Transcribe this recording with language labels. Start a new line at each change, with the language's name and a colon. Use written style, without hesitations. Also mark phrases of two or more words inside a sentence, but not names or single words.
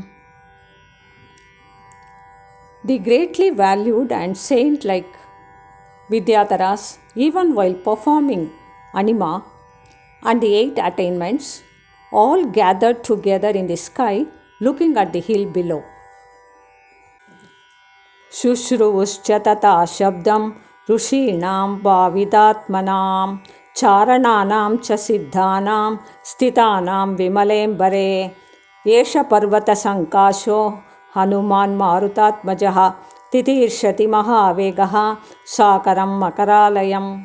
English: The greatly valued and saint-like Vidyataras, even while performing anima and the 8 attainments, all gathered together in the sky, looking at the hill below.
Sanskrit: Shushruvuscha tata shabdam rushinam bhavidatmanam charananam cha siddhanam sthitanam vimalembare yesha parvata sankasho hanuman marutatmajaha titirshati mahavegaha sakaram makaralayam.